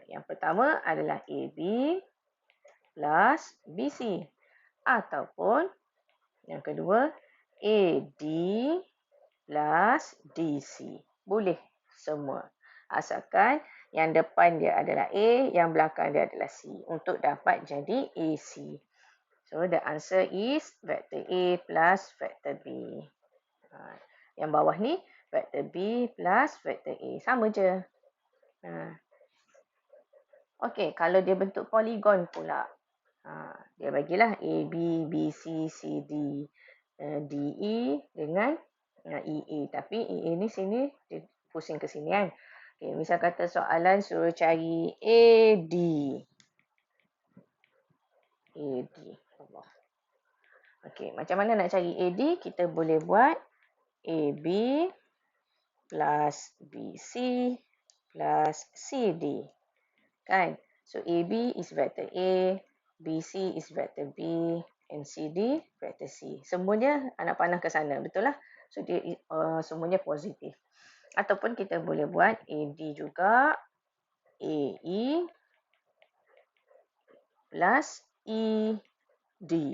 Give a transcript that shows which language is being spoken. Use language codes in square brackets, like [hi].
[ms] Yang pertama adalah AB plus BC. Ataupun yang kedua AD plus DC. Boleh semua. Asalkan yang depan dia adalah A, yang belakang dia adalah C. Untuk dapat jadi AC. [en] So, the answer is vector A plus vector B. [ms] Yang bawah ni, vector B plus vector A. Sama je. Okey, kalau dia bentuk poligon pula. Dia bagilah A, B, B, C, C, D, D, E dengan EA. Tapi EA ni sini, dia pusing ke sini kan. Okay, misal kata soalan suruh cari AD. AD. Allah. Okey, macam mana nak cari AD? Kita boleh buat AB plus BC plus CD. Kan? [en] So AB is vector A, BC is vector B, and CD vector C. [ms] Semuanya anak panah ke sana, betul lah? So dia semuanya positif. Ataupun kita boleh buat AD juga, AE plus ED.